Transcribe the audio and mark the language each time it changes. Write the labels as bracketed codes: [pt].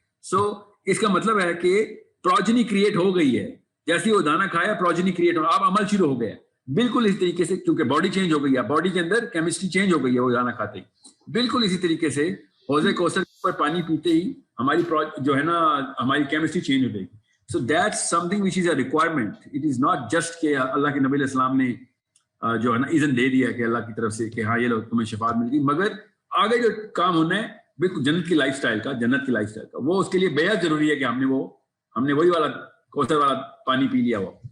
[ur] سو اس کا مطلب ہے کہ پروجنی کریٹ ہو گئی ہے. جیسے وہ دانا کھایا پروجنی کریٹ ہو, اب عمل شروع ہو گیا. بالکل اسی طریقے سے, کیونکہ باڈی چینج ہو گئی ہے, باڈی کے اندر کیمسٹری چینج ہو گئی ہے وہ دانا کھاتے ہی. بالکل اسی طریقے سے حوض کوثر پر پانی پیتے ہی ہماری جو ہے نا ہماری کیمسٹری چینج ہو جائے گی. [en] So that's something which is a requirement. It is not just [ur] کہ اللہ کے نبی علیہ السلام نے جو ہے نا اذن دے دیا کہ اللہ کی طرف سے کہ ہاں یہ لو تمہیں شفاعت مل گئی, مگر آگے جو کام ہونا ہے بالکل جنت کی لائف سٹائل کا, جنت کی لائف سٹائل کا, وہ اس کے لیے بے حد ضروری ہے کہ ہم نے وہی والا کوثر والا پانی پی لیا ہوا.